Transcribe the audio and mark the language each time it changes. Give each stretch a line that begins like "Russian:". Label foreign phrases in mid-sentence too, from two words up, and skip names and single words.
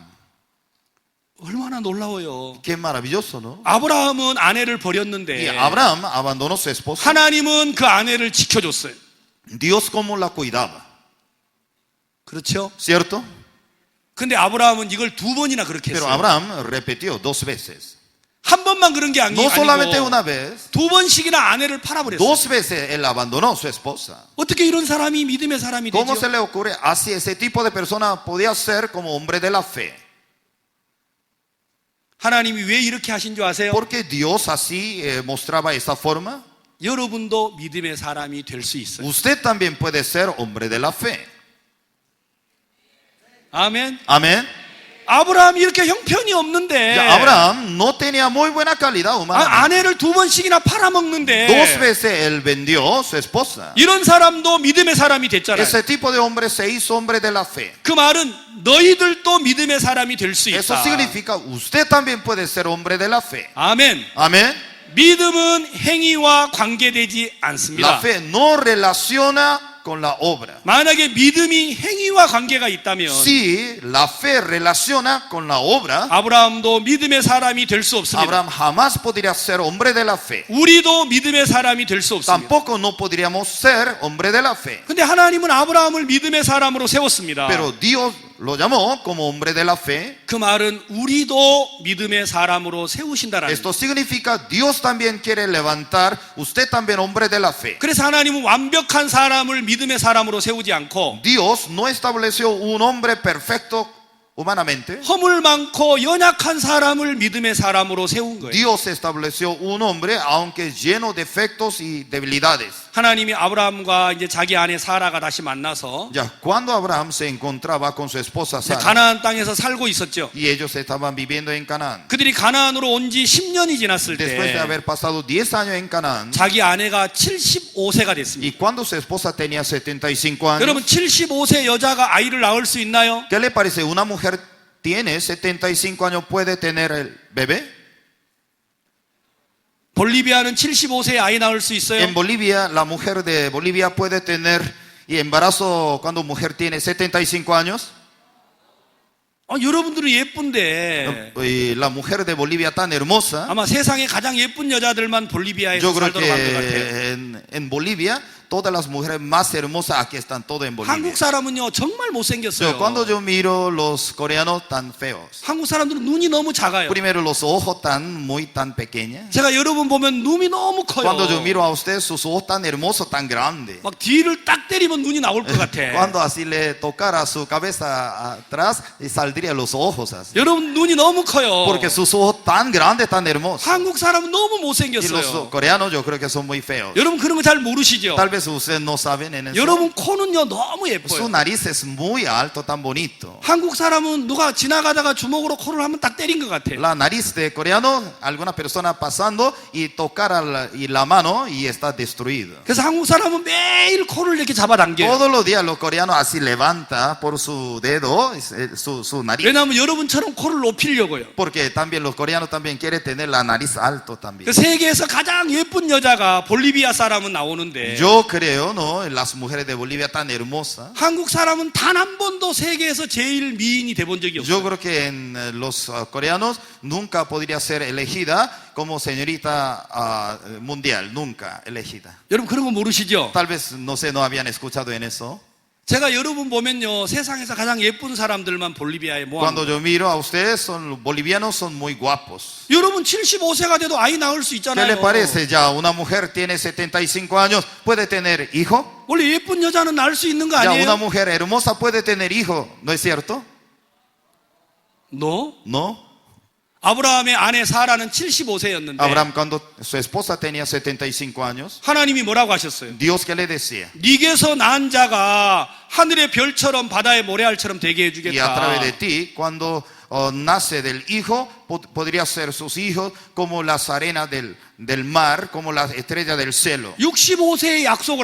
Korean: 얼마나 놀라워요.
Spanish: Qué maravilloso, ¿no?
Korean: 아브라함은 아내를
Spanish: Y
Korean: 버렸는데
Spanish: Abraham abandonó su esposa.
Korean: 하나님은 그 아내를 지켜줬어요.
Spanish: Dios cómo la cuidaba,
Korean: 그렇죠?
Spanish: ¿cierto?
Korean: 근데 아브라함은 이걸 두 번이나 그렇게
Spanish: Pero
Korean: 했어요.
Spanish: Abraham repitió 2 veces.
Korean: 한 번만 그런 게
Spanish: No solamente
Korean: 아니고
Spanish: una vez,
Korean: 두 번씩이나 아내를 팔아버렸어요.
Spanish: 2 veces él abandonó a su esposa.
Korean: 어떻게 이런 사람이 믿음의 사람이
Spanish: ¿Cómo
Korean: 되죠?
Spanish: se le ocurre? Así ese tipo de persona podía ser como hombre de la fe.
Korean: 하나님이 왜 이렇게 하신 줄 아세요?
Spanish: Porque Dios así mostraba esa forma.
Korean: 여러분도 믿음의 사람이 될 수 있어요.
Spanish: Usted también puede ser hombre de la fe.
Korean: 아멘.
Spanish: Amén.
Korean: 아브라함이 이렇게 형편이 없는데
Spanish: Ya Abraham no tenía muy buena calidad humana.
Korean: 아내를 두 번씩이나 팔아먹는데
Spanish: 2 veces él vendió su esposa.
Korean: 이런 사람도 믿음의 사람이 됐잖아요.
Spanish: Ese tipo de hombre se hizo hombre de la fe.
Korean: 그 말은 너희들도 믿음의 사람이 될 수
Spanish: Eso
Korean: 있다.
Spanish: significa usted también puede ser hombre de la fe.
Korean: 아멘.
Spanish: Amén.
Korean: 믿음은 행위와 관계되지
Spanish: La
Korean: 않습니다.
Spanish: fe no relaciona con la obra.
Korean: 만약에 믿음이 행위와 관계가 있다면
Spanish: Si la fe relaciona con la obra,
Korean: 아브라함도 믿음의 사람이 될 수 없습니다.
Spanish: Abraham jamás podría ser hombre de la fe.
Korean: 우리도 믿음의 사람이 될 수 없습니다.
Spanish: Tampoco no podríamos ser hombre de la fe.
Korean: 근데 하나님은 아브라함을 믿음의 사람으로 세웠습니다.
Spanish: Pero Dios lo llamó como hombre de la fe.
Korean: 그 말은 우리도 믿음의 사람으로 세우신다라는
Spanish: Esto significa Dios también quiere levantar usted también hombre de la fe.
Korean: 그래서 하나님은 완벽한 사람을 믿음의 사람으로 세우지 않고
Spanish: Dios no estableció un hombre perfecto humanamente.
Korean: 허물 많고 연약한 사람을 믿음의 사람으로 세운 거예요.
Spanish: Dios estableció un hombre aunque lleno de defectos y debilidades.
Korean: 하나님이 아브라함과 이제 자기 아내 사라가 다시 만나서
Spanish: Ya cuando Abraham se encontraba con su esposa
Korean: 이제 Sara 가나안 땅에서 살고 있었죠.
Spanish: y ellos estaban viviendo en Canaán.
Korean: 그들이 가나안으로 온 지 10년이 지났을
Spanish: Después de
Korean: 때
Spanish: haber pasado 10 años en Canaán
Korean: 자기 아내가 75세가 됐습니다.
Spanish: y cuando su esposa tenía 75 años,
Korean: 여러분 75세 여자가 아이를 낳을 수 있나요?
Spanish: ¿qué le parece? Una mujer tiene 75 años, puede tener el bebé.
Korean: 볼리비아는 75세에 아이 낳을 수 있어요?
Spanish: En Bolivia, la mujer de Bolivia puede tener y embarazo cuando mujer tiene 75 años.
Korean: 여러분들은 예쁜데
Spanish: Y la mujer de Bolivia tan hermosa.
Korean: 아마 세상에 가장 예쁜 여자들만 볼리비아에서
Spanish: Yo creo
Korean: 살도록 한 것 같아요.
Spanish: que en Bolivia todas las mujeres más hermosas aquí están todas en Bolivia.
Korean: 한국 사람은요 정말 못생겼어요.
Spanish: Cuando yo miro los coreanos tan feos,
Korean: 한국 사람들은 눈이 너무 작아요.
Spanish: primero los ojos tan pequeños.
Korean: 제가 여러분 보면 눈이 너무 커요.
Spanish: Cuando yo miro a ustedes sus ojos tan hermosos, tan grandes.
Korean: 막 뒤를 딱 때리면 눈이 나올 것 같아.
Spanish: Cuando así le tocara su cabeza atrás y saldría los ojos así.
Korean: 여러분 눈이 너무 커요.
Spanish: Porque sus ojos tan grandes, tan hermosos.
Korean: 한국 사람은 너무
Spanish: Y los
Korean: 못생겼어요.
Spanish: coreanos yo creo que son muy feos.
Korean: 여러분 그런 거 잘 모르시죠?
Spanish: Tal vez ustedes no saben en eso.
Korean: 여러분 코는요 너무
Spanish: Su
Korean: 예뻐요.
Spanish: nariz es muy alto, tan bonito.
Korean: 한국 사람은 누가 지나가다가 주먹으로 코를 한번 딱 때린 것 같아.
Spanish: La nariz de coreano, alguna persona pasando y tocara la mano y está destruido.
Korean: 그래서 한국 사람은 매일 코를 이렇게 잡아당겨요.
Spanish: Todos los días los coreanos así levanta por su dedo su nariz.
Korean: 왜냐하면 여러분처럼 코를 높이려고요.
Spanish: Porque también los coreanos también quieren tener la nariz alto también.
Korean: 그 세계에서 가장 예쁜 여자가 볼리비아 사람은 나오는데
Spanish: Yo creo, ¿no? Las mujeres de Bolivia tan hermosas.
Korean: 한국 사람은 단 한 번도 세계에서 제일 미인이 돼본 적이
Spanish: Yo
Korean: 없어요.
Spanish: creo que en los coreanos nunca podría ser elegida como señorita mundial, nunca elegida.
Korean: 여러분 그런 거 모르시죠?
Spanish: Tal vez, no sé, no habían escuchado en eso.
Korean: 제가 여러분 보면요 세상에서 가장 예쁜 사람들만 볼리비아에
Spanish: Cuando
Korean: 모아놓은
Spanish: yo miro a ustedes, son los bolivianos son muy guapos.
Korean: 여러분 75세가 돼도 아이 낳을 수
Spanish: ¿Qué le
Korean: 있잖아요.
Spanish: parece? Ya una mujer tiene 75 años, ¿puede tener hijo?
Korean: 원래 예쁜 여자는 낳을 수 있는 거
Spanish: Ya una
Korean: 아니에요?
Spanish: mujer hermosa puede tener hijo, ¿no es cierto? No? No.
Korean: 아브라함의 아내 사라는 75세였는데
Spanish: Abraham, cuando su esposa tenía 75 años,
Korean: 하나님이 뭐라고 하셨어요?
Spanish: Dios que le decía,
Korean: 네게서 난 자가 하늘의 별처럼 바다의 모래알처럼 되게
Spanish: y a través
Korean: 해주겠다.
Spanish: de ti, cuando nace del hijo, podría ser sus hijos como las arenas del mar, como las estrellas del cielo.
Korean: 65세에 약속을